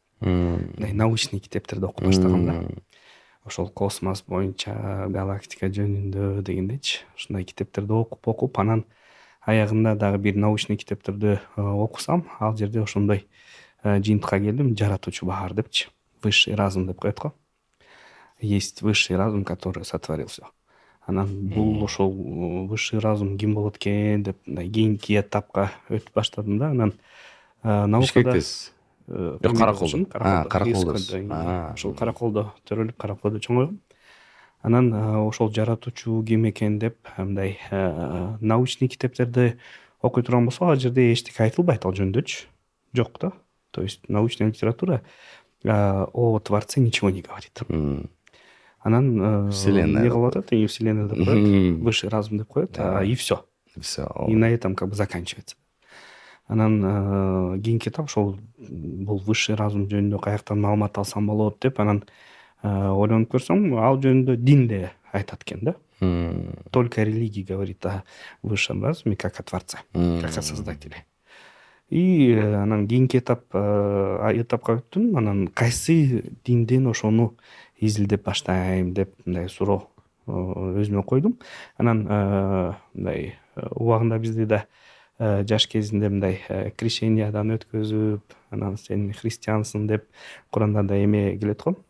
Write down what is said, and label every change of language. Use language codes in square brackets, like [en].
[ky] Мындай научный китептерди окуп баштагам да. Ошол космос боюнча, галактика жөнүндө дегендейчи. Ушундай китептерди окуп, анан аягында дагы бир научный китептерди окусам, ал жерде ошондой жыйынтыкка келдим, жаратуучу бар депчи. [ru] Высший разум [ky] деп коет го. [ru] Есть высший разум, который сотворил все. [ky] Анан бул ошол высший разум ким болот экен деп мындай кийинки этапка өтүп баштадым да. Анан наукада Бишкектесиз. Караколдо. Караколдо. Ошол Караколдо төрөлүп, Караколдо чоңойгом. Анан ошол жаратуучу ким экен деп мындай научный китептерди окуй турган болсо, ал жерде эчтеке айтылбайт ал жөнүндөчү. Жок да. [ru] То есть научная литература о Творце ничего не говорит. [ky] Анан [ru] Вселенная. [ky] Не кылып атат, и Вселенная деп коет, высший разум деп коет, [ru] и все. И на этом как бы заканчивается. [ky] Анан кийинки этап ошол бул высший разум жөнүндө каяктан маалымат алсам болот деп, анан ойлонуп көрсөм, ал жөнүндө динде айтат экен да. [ru] Только религия говорит о высшем разуме как о Творце, как о Создателе. [ky] И анан кийинки этапка өттүм. Анан кайсы динден ошону изилдеп баштайм деп мындай суроо өзүмө койдум. Анан мындай убагында бизде да жаш кезинде мындай крещениядан өткөзүп, анан сен христиансың деп Куранда да эме келет го.